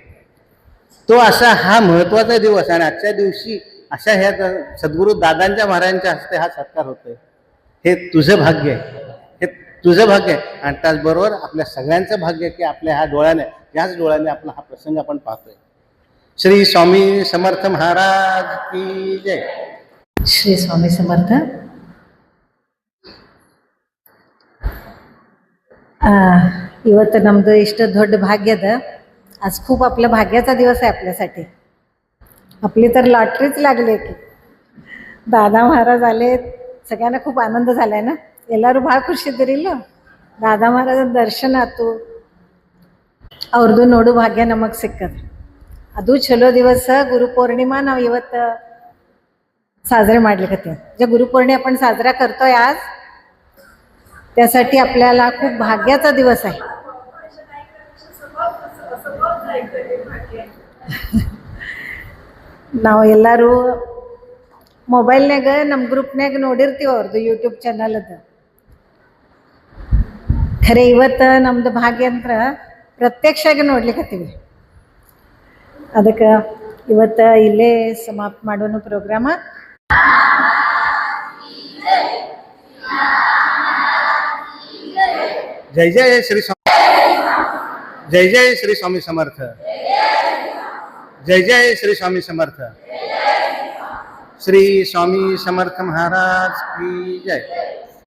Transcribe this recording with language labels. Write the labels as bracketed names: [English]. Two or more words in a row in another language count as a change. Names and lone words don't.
[Marathi] तो असा हा महत्त्वाचा दिवस, आणि आजच्या दिवशी अशा ह्या सद्गुरू दादांच्या महाराजांच्या हस्ते हा सत्कार होतोय. हे तुझं भाग्य आहे, हे तुझं भाग्य आहे. आणि त्याचबरोबर आपल्या सगळ्यांचं भाग्य आहे की आपल्या ह्या डोळ्याने, याच डोळ्याने आपला हा प्रसंग आपण पाहतोय. श्री स्वामी समर्थ महाराज की जय. श्री स्वामी समर्थ. [Kannada] ಇವತ್ತು ನಮ್ಮದು ಇಷ್ಟು ದೊಡ್ಡ ಭಾಗ್ಯದ, [Marathi] आज खूप आपल्या भाग्याचा दिवस आहे आपल्यासाठी. आपली तर लॉटरीच लागली की दादा महाराज आले. सगळ्यांना खूप आनंद झालाय ना, [Kannada] ಎಲ್ಲರೂ ಭಾಳ ಖುಷಿ ಇದ್ದೀರಿಲ್ಲ. ದಾದಾ ಮಹಾರಾಜನ ದರ್ಶನ ಆಯ್ತು, ಅವ್ರದ್ದು ನೋಡು ಭಾಗ್ಯ ನಮಗೆ ಸಿಕ್ಕದ. ಅದು ಚಲೋ ದಿವಸ ಗುರುಪೌರ್ಣಿಮಾ ನಾವು ಇವತ್ತು साजरे ಮಾಡ್ಲಿಕತ್ತೀವಿ. जे गुरुपौर्णिमा आपण साजरा करतोय आज, त्यासाठी आपल्याला खूप भाग्याचा दिवस आहे. ನಾವು ಎಲ್ಲರೂ ಮೊಬೈಲ್ನಾಗ ನಮ್ಮ ಗ್ರೂಪ್ನಾಗ ನೋಡಿರ್ತೀವಿ ಅವ್ರದ್ದು ಯೂಟ್ಯೂಬ್ ಚಾನಲ್ ಅದು. ಖರೆ ಇವತ್ತು ನಮ್ದು ಭಾಗ್ಯ ಅಂತ ಪ್ರತ್ಯಕ್ಷವಾಗಿ ನೋಡ್ಲಿಕ್ಕತ್ತೀವಿ. ಅದಕ್ಕೆ ಇವತ್ತು ಇಲ್ಲೇ ಸಮಾಪ್ತ ಮಾಡೋಣ ಪ್ರೋಗ್ರಾಮ. [Marathi] जय जय श्री स्वामी. जय जय श्री स्वामी समर्थ. जय जय श्री स्वामी समर्थ. श्री स्वामी समर्थ महाराज की जय.